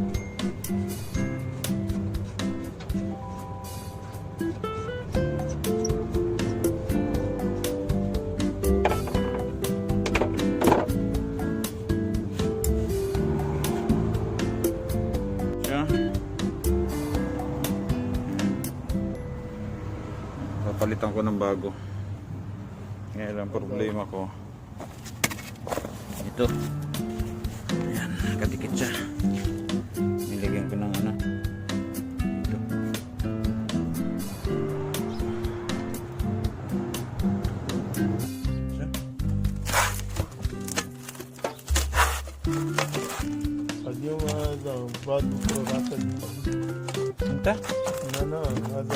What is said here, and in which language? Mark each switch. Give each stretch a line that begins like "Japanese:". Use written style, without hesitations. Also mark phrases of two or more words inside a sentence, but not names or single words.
Filipino: Papalitan ko ng bago. Ngayon ang problema ko ito. Ayan, nakatikit siya. Nilagyan ko ng ano ito.
Arabic: اليوم هذا بعد بكره راح انت لا هذا